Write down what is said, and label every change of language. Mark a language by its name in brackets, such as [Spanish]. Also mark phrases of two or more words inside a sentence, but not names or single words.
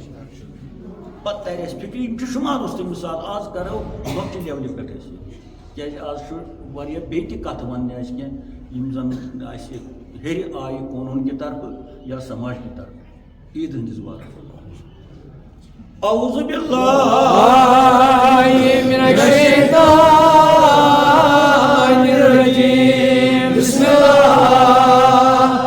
[Kashmiri] پتہٕ ترِ اَسہِ فِکرِ یِم چھِ شُمارُس تہِ مِثال آز کرو لۄکچہِ لیولہِ پٮ۪ٹھ أسۍ کیٛازِ آز چھُ واریاہ بیٚیہِ تہِ کتھٕ وننہِ اَسہِ کینٛہہ یِم زن اَسہِ ہیٚرِ آیہِ قونوٗن کہِ طرفہٕ یا سماج کہِ طرفہٕ عیٖد ہٕنٛدِس بارس [Arabic] اعوذ باللہ من الشیطان الرجیم بسم اللہ